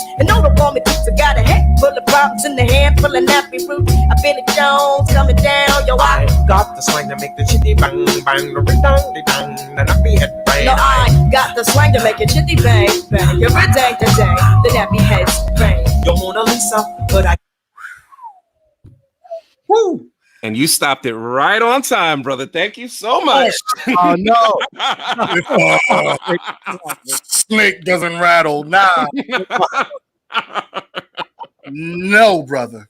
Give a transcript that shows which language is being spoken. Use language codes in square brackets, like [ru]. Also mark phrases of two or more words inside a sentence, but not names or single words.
[en] And no, the warming boots. I got a head full of problems in the hand full of nappy fruit. I feel it Jones coming down, yo, I got the slang to make the chitty bang bang, the ring dang de dang, the nappy head bang. No, I got the slang to make it chitty bang bang. You're a dang the dang, the nappy heads bang. Yo, Mona Lisa, but I. Woo! And you stopped it right on time, brother. Thank you so much. Oh no. Snake doesn't rattle. Nah. No, brother.